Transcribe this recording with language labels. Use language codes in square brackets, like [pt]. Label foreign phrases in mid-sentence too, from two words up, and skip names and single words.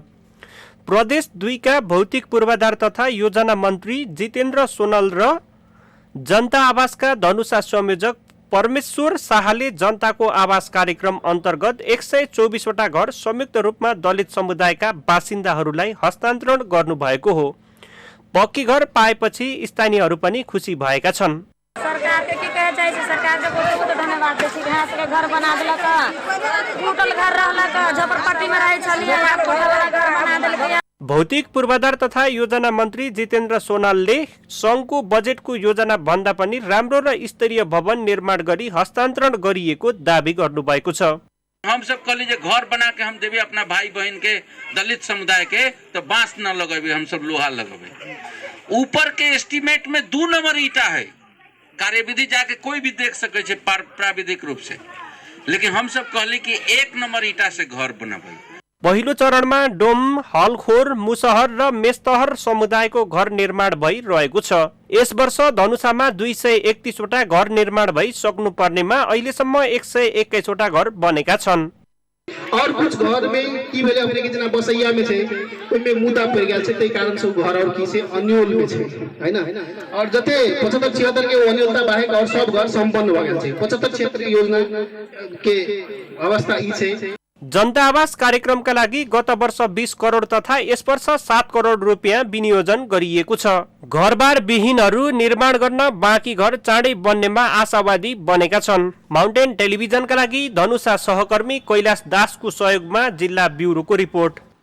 [ne] प्रदेश 2 का भौतिक पूर्वाधार तथा योजना मन्त्री जितेन्द्र सोनल र जनता आवासका धनुषा संयोजक परमेश्वर शाहले जनताको आवास कार्यक्रम अन्तर्गत 124 वटा घर संयुक्त रूपमा दलित समुदायका बासिन्दाहरूलाई हस्तान्तरण गर्नुभएको हो। पक्की घर पाएपछि स्थानीयहरू पनि खुसी भएका छन्। [mai] सरकारके के कहे चाहे छै, सरकारके बहुत धन्यवाद दै छी। घास के घर बना देलक, टूटल घर रहलक, झोपड़पट्टीमे रहै छलिए, आब कोठावाला घर बना देलकै। [ne] भौतिक पूर्वाधार तथा योजना मन्त्री जितेन्द्र सोनालले संघको बजेटको योजना भन्दा पनि राम्रो र स्तरीय भवन निर्माण गरी हस्तान्तरण गरिएको दावी गर्नुभएको छ। [mai] हम सब कहली जे घर बना के हम देबे अपना भाई बहन के, दलित समुदाय के, तो बांस न लगेबे, हम सब लोहा लगेबे। ऊपर के एस्टीमेट में 2 नंबर ईटा है, कार्यविधि जाके कोई भी देख सके छे प्राविधिक रूप से, लेकिन हम सब कहली कि 1 नंबर ईटा से घर बनाबे। [ne] पहिलो चरणमा डोम, हलखोर, मुसहर र मेस्तहर समुदायको घर निर्माण भइरहेको छ। यस वर्ष धनुषामा 231 वटा घर निर्माण भइ सक्नुपर्नेमा अहिलेसम्म 121 वटा घर बनेका छन्। [mai] और कुछ घर में की भेले अपने के जना बसैया में छे, ओइ में मुद्दा पड़ गेल छै, तै कारण से घर और की से अन्योल में छे, है ना। और जते 75-76 के अन्योलता बाहेक और सब घर संपन्न भ गेल छै। 75-76 के योजना के अवस्था ई छै। [ne] जनता आवास कार्यक्रमका लागि गत वर्ष 20 करोड तथा यस वर्ष 7 करोड रुपियाँ विनियोजन गरिएको छ। घरबार विहीनहरू निर्माण गर्न बाँकी घर चाँडै बन्नेमा आशावादी बनेका छन्। माउन्टेन टेलिभिजनका लागि धनुषा सहकर्मी कैलाश दासको सहयोगमा जिल्ला ब्युरोको रिपोर्ट।